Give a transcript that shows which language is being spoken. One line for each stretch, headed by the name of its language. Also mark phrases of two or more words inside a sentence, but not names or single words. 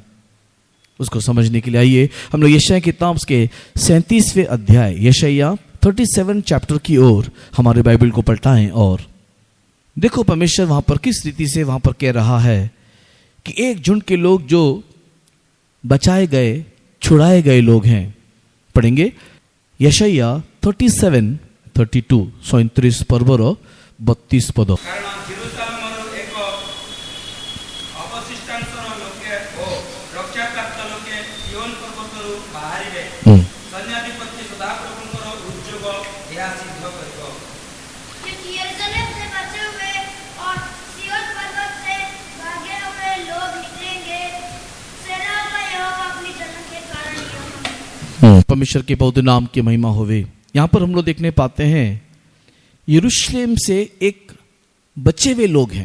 Hindi: उसको समझने के लिए आइए हम लोग यशायाह की किताब के 37वें अध्याय, यशायाह 37 चैप्टर की ओर हमारे बाइबल को पलटाएं और देखो परमेश्वर वहां पर किस रीति से वहां पर कह रहा है कि एक झुंड के लोग जो बचाए गए, छुड़ाए गए लोग हैं। पढ़ेंगे यशायाह 37:32 37 पर्वर 32 पद।
Odia: କାରଣ ଜେରୁସାଲେମରୁ ଏକ ଅବଶିଷ୍ଟାଂଶର ଲୋକେ ଓ ରକ୍ଷାକାନ୍ତ ଲୋକେ ସିଓନ ପର୍ବତରୁ ବାହାରିବେ। ସୈନ୍ୟାଧିପତି ସଦାପ୍ରଭୁଙ୍କର ଉଦ୍ଯୋଗ ଏହା ସିଦ୍ଧ କରିବ।
Hindi: क्योंकि यरूशलेम से बचे हुए और सिय्योन पर्वत से भागे हुए लोग निकलेंगे। सेनाओं का यहोवा अपनी जलन के कारण परमेश्वर के पवित्र नाम की महिमा होवे। यहाँ पर हम लोग देखने पाते हैं यरूशलेम से एक बचे हुए लोग हैं।